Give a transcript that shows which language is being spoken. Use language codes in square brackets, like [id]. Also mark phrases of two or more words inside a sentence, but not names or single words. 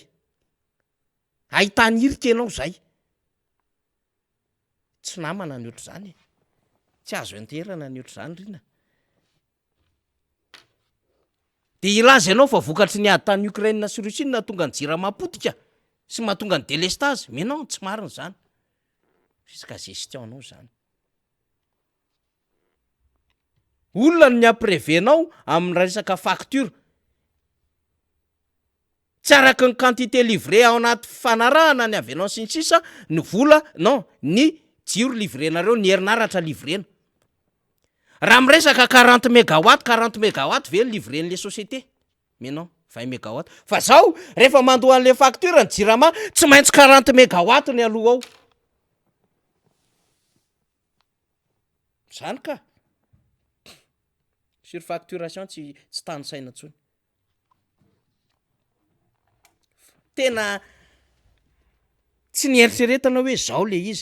[mg] Ahitany hirika ianao zay. Tsy namana ny ohatr'izany. Tsy azo enterana ny ohatr'izany rina. De ilaza ianao fa vokatry ny ady tany Ukraine sy Russie na tonga ny jirama potika sy mahatonga ny délestage. [fr] Mais non, [mg] tsy marina zany. Fisaka gestion anao zany. Olona ny apprevenao amin'ny resaka facture. Tsy araky ny [fr] quantité livré [mg] ao anaty fanarahana ny avenao sy ny sisa ny vola, non, ny jiro livrenareo, ny herinaratra livrena. Raha miresaka 40 mégawatt ve livren' [fr] le société? Mais non, 20 mégawatt. [mg] Fa zao, rehefa mandoa an'le facture ny jirama, tsy maintsy 40 mégawatt ny aloha ao. Zany ka. Surfacturation tsy tany saina intsony. Tena tsy nieritreretana hoe zao le izy.